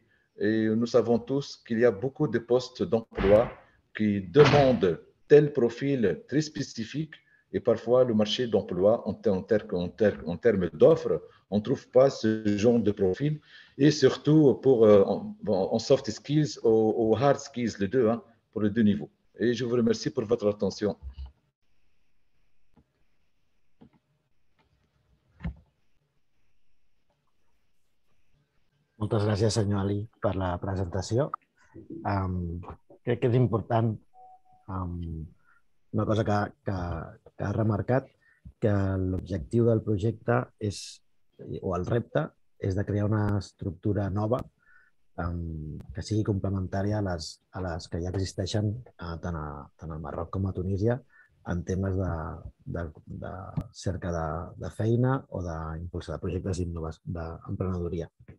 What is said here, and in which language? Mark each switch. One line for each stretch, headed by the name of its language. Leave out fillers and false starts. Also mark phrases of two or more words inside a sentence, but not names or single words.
French: Et nous savons tous qu'il y a beaucoup de postes d'emploi qui demandent tel profil très spécifique. Et parfois, le marché d'emploi, en termes d'offres, on ne trouve pas ce genre de profil. Et surtout, pour en
English: soft skills
French: ou
English: hard skills,
French: les 2, hein, pour les 2 niveaux. Et je vous remercie pour votre attention.
Catalan: Moltes gràcies, senyor Ali, per la presentació. Crec que és important una cosa que ha remarcat, que l'objectiu del projecte o el repte és de crear una estructura nova que sigui complementària a les que ja existeixen tant al Marroc com a Tunísia en temes de cerca de feina o d'impulsar projectes d'emprenedoria.